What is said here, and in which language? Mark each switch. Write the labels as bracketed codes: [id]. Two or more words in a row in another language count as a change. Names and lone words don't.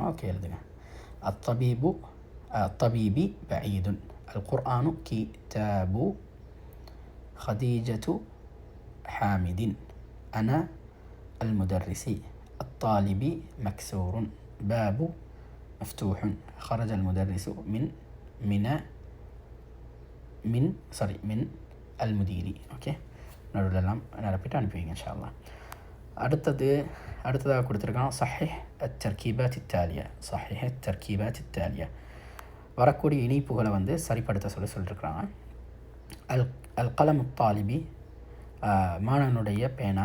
[ta] ஓகே, எழுதுங்க. [ar] الطبيب بعيد القرآن كتاب خديجة حامد أنا المدرس الطالب مكسور باب مفتوح خرج المدرس من المدير. [ta] ஓகே, நடுவில்லாம் நிரப்பிட்டு அனுப்பிவிங்க [ar] إن شاء الله. [ta] அடுத்ததாக கொடுத்துருக்கான் [ar] صحح التركيبات التالية [ta] வரக்கூடிய இணைப்புகளை வந்து சரிப்படுத்த சொல்லியிருக்கிறாங்க. [ar] القلم طالب [ta] மாணவனுடைய பேனா.